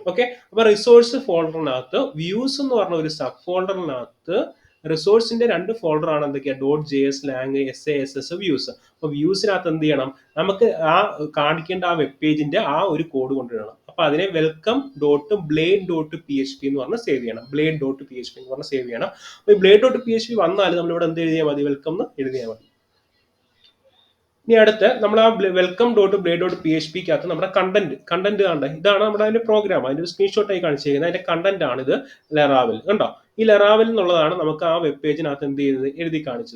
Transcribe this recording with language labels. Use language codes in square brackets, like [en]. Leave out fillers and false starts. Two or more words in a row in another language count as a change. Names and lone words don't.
[ml] ഓക്കെ, അപ്പൊ [en] resource folder [ml] വ്യൂസ് എന്ന് പറഞ്ഞ ഒരു [en] sub folder [ml] റിസോഴ്സിന്റെ രണ്ട് ഫോൾഡർ ആണ് എന്തൊക്കെയാ, .js, lang, SASS, വ്യൂസ്. അപ്പൊ വ്യൂസിനകത്ത് എന്ത് ചെയ്യണം, നമുക്ക് ആ കാണിക്കേണ്ട ആ [en] web page [ml] ആ ഒരു കോഡ് കൊണ്ടുവരണം. അപ്പൊ അതിനെ welcome.blade.php എന്ന് പറഞ്ഞ് സേവ് ചെയ്യണം. blade.php എന്ന് പറഞ്ഞ് സേവ് ചെയ്യണം. അപ്പൊ blade.php വന്നാൽ നമ്മൾ ഇവിടെ എന്ത് എഴുതിയാൽ മതി, വെൽക്കം എന്ന് എഴുതിയാൽ മതി. ഇനി അടുത്ത് നമ്മൾ ആ welcome.blade.php-ക്കകത്ത് നമ്മുടെ കണ്ടന്റ് കണ്ട ഇതാണ് നമ്മുടെ അതിന്റെ പ്രോഗ്രാം. അതിന്റെ ഒരു സ്ക്രീൻഷോട്ട് ആയി കാണിച്ചിരിക്കുന്നത്. അതിന്റെ കണ്ടന്റ് ആണ് ഇത്, ലെറാവൽ കണ്ടോ. ഈ ലെറാവൽ എന്നുള്ളതാണ് നമുക്ക് ആ [en] web page [ml] എന്ത് ചെയ്തത്, എഴുതി കാണിച്ചത്.